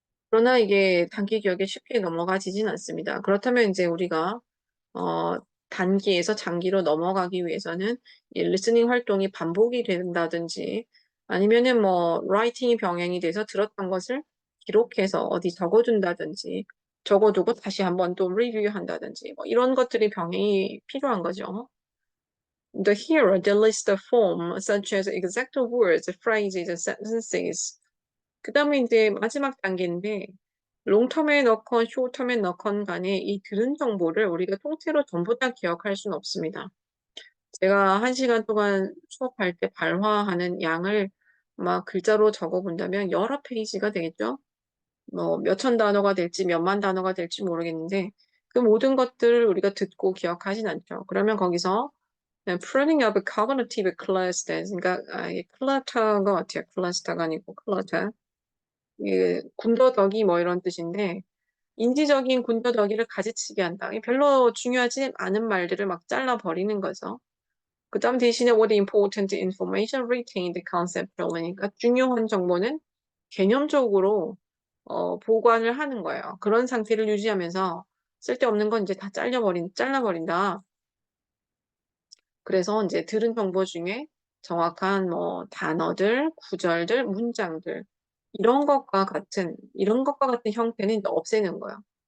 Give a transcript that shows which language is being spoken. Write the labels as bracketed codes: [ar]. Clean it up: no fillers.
[ko] 그러나 이게 단기 기억에 쉽게 넘어가지진 않습니다. 그렇다면 이제 우리가 어, 단기에서 장기로 넘어가기 위해서는 이 리스닝 활동이 반복이 된다든지 아니면은 뭐 라이팅이 병행이 돼서 들었던 것을 기록해서 어디 적어둔다든지 적어두고 다시 한번 또 리뷰한다든지 뭐 이런 것들이 병행이 필요한 거죠. [en] The hearer they list the form such as exact words, phrases, sentences. [ko] 그 다음에 이제 마지막 단계인데 롱텀에 넣건 쇼텀에 넣건 간에 이 들은 정보를 우리가 통째로 전부 다 기억할 수는 없습니다. 제가 1시간 동안 수업할 때 발화하는 양을 막 글자로 적어 본다면 여러 페이지가 되겠죠? 뭐 몇천 단어가 될지 몇만 단어가 될지 모르겠는데 그 모든 것들을 우리가 듣고 기억하진 않죠. 그러면 거기서 그냥 [en] pruning of cognitive clusters, [ko] 그러니까 이게 클러터인 것 같아요. 클러스터가 아니고 클러터. 이 군더더기 뭐 이런 뜻인데 인지적인 군더더기를 가지치게 한다. 별로 중요하지 않은 말들을 막 잘라버리는 거죠. 그 다음 대신에 [en] what important information retained conceptually. [ko] 그러니까 중요한 정보는 개념적으로 보관을 하는 거예요. 그런 상태를 유지하면서 쓸데없는 건 이제 다 잘라버린다. 그래서 이제 들은 정보 중에 정확한 뭐 단어들, 구절들, 문장들 이런 것과 같은 형태는 이제 없애는 거예요.